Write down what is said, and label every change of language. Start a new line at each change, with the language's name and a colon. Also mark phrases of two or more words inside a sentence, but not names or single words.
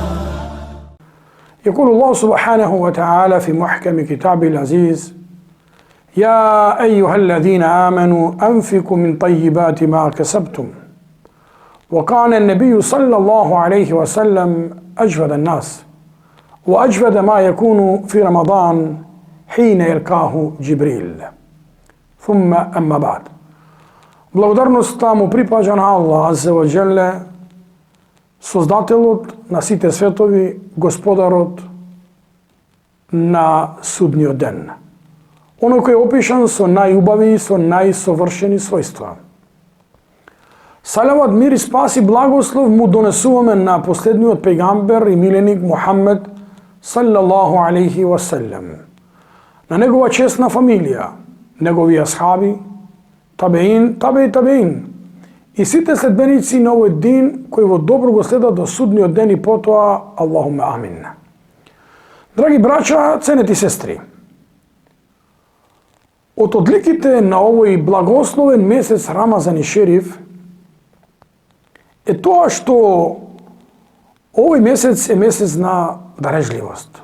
Arabic: يقول الله سبحانه وتعالى في محكم كتابه العزيز: يا أيها الذين آمنوا أنفقوا من طيبات ما كسبتم. وكان النبي صلى الله عليه وسلم أجود الناس وأجود ما يكون في رمضان حين يلقاه جبريل. ثم أما بعد.
Macedonian: Благодарноста му припаѓа на Аллах
Arabic: عز وجل,
Macedonian: Создателот на сите светови, Господарот на судниот ден. Оној кој е опишан со најубави и со најсовршени својства. Салават, мир и спас и благослов му донесуваме на последниот пејгамбер и миленик Мухаммед
Arabic: صلى الله عليه وسلم,
Macedonian: на негова честна фамилија, негови асхаби, табеин и сите следбеници на овој дин кои во добро го следат до судниот ден и потоа
Arabic: اللهم آمين.
Macedonian: Драги браќа, ценети сестри, од одликите на овој благословен месец Рамазан и Шериф е тоа што овој месец е месец на дарежливост.